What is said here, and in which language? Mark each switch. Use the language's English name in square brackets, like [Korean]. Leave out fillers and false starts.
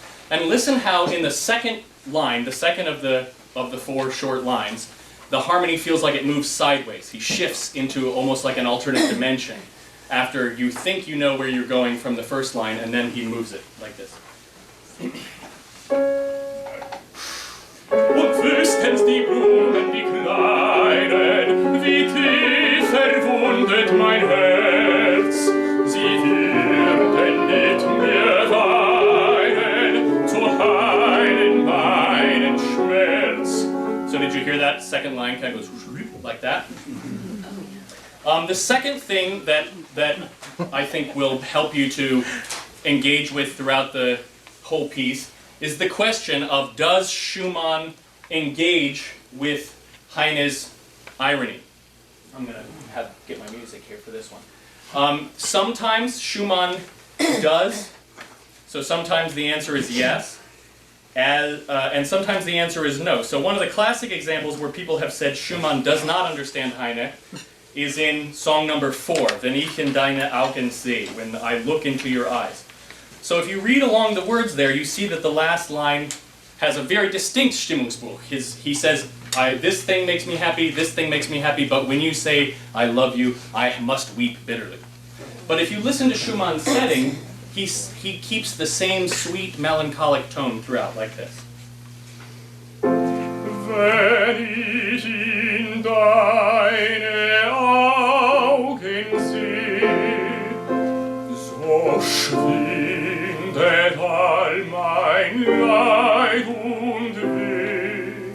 [English] And listen how in the second line, the second of the 4 short lines, the harmony feels like it moves sideways. He shifts into almost like an alternate dimension after you think you know where you're going from the first line, and then he moves it like this. [German] Und wüssten's die Blumen, die Kleinen, wie tief verwundet mein Herz. Sie würden mit mir weinen, zu heilen meinen Schmerz. [English] So did you hear that second line kind of goes like that? The second thing that I think will help you to engage with throughout the whole piece is the question of, does Schumann engage with Heine's irony? I'm going to get my music here for this one. Sometimes Schumann does, so sometimes the answer is yes, and sometimes the answer is no. So one of the classic examples where people have said Schumann does not understand Heine is in song number 4, [German] Wenn ich in deine Augen sehe, [English] when I look into your eyes. So if you read along the words there, you see that the last line has a very distinct Stimmungsbuch. He says, this thing makes me happy, this thing makes me happy, but when you say, I love you, I must weep bitterly. But if you listen to Schumann's setting, he keeps the same sweet, melancholic tone throughout, like this. [German] Wenn ich in deine Augen sehe, so schwindet all mein Leid und Weh.